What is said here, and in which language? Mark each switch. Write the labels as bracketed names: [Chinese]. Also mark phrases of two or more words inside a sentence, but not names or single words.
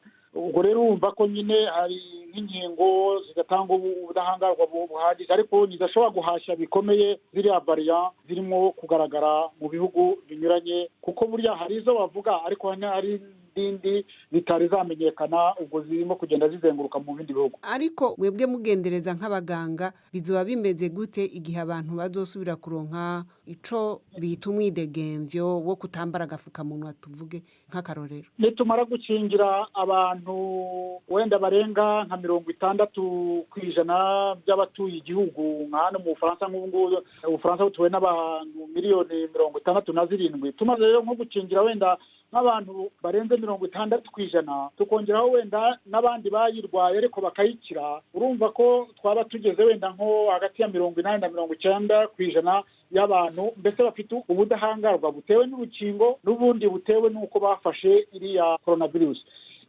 [Kinyarwanda] Ubwo rero urumva ko nyine hari nk'inkingo zigatanga ubudahangarwa buhagije ariko nizashobora guhashya bikomeye ziriya variant zirimo kugaragara mu bihugu binyuranye, kuko burya hari izo bavuga ariko hari n'indi zitari zamenyekana, ubwo zirimo kugenda zizenguruka mu bindi bihugu. [Rundi] Ariko mwebwe mugendereza nk'abaganga bizoba bimeze gute igihe abantu bazosubira kuronka ico bita umwidegemvyo wo kutambara agafukamunwa, tuvuge nk'akarorero? [Kinyarwanda] Nitumara gukingira abantu wenda barenga nka 60% by'abatuye igihugu nka hano mu Bufaransa, nk'ubu Ubufaransa butuwe n'abantu miliyoni 67, tumaze rero nko gukingira wenda nk'abantu barenze 60%, tukongeraho wenda n'abandi bayirwaye ariko bakayikira, urumva ko twaba tugeze wenda nko hagati ya 80 na 90% y'abantu mbese bafite ubudahangarwa butewe n'urukingo n'ubundi butewe n'uko bafashe iriya coronavirus.